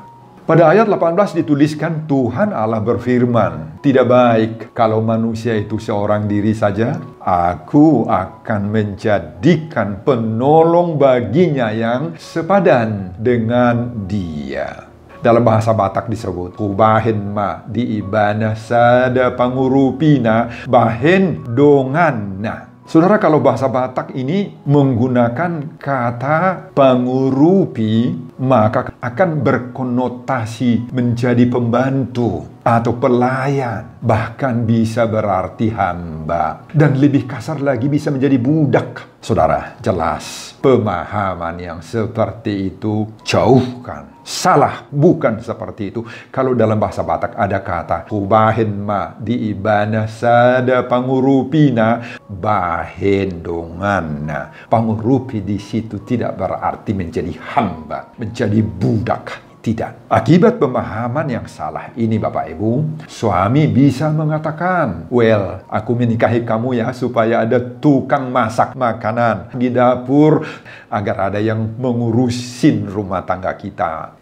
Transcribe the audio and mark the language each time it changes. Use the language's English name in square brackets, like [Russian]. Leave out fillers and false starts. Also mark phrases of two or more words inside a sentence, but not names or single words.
[Indonesian] Pada ayat 18 dituliskan Tuhan Allah berfirman, "Tidak baik kalau manusia itu seorang diri saja. Aku akan menjadikan penolong baginya yang sepadan dengan dia." Dalam bahasa Batak disebut, [Batak Toba] "Kubahen ma di ibana sada pangurupina bahen donganna." [Indonesian] Saudara, kalau bahasa Batak ini menggunakan kata pengurupi, maka akan berkonotasi menjadi pembantu atau pelayan, bahkan bisa berarti hamba, dan lebih kasar lagi bisa menjadi budak. Saudara, jelas pemahaman yang seperti itu jauhkan. Salah, bukan seperti itu. Kalau dalam bahasa Batak ada kata [Batak Toba] kubahen ma di ibana sada pangurupina bahen donganna. [Indonesian] Pangurupi di situ tidak berarti menjadi hamba, menjadi budak. Tidak. Akibat pemahaman yang salah ini Bapak Ibu, suami bisa mengatakan, "Well, aku menikahi kamu ya supaya ada tukang masak makanan di dapur agar ada yang mengurusin rumah tangga kita."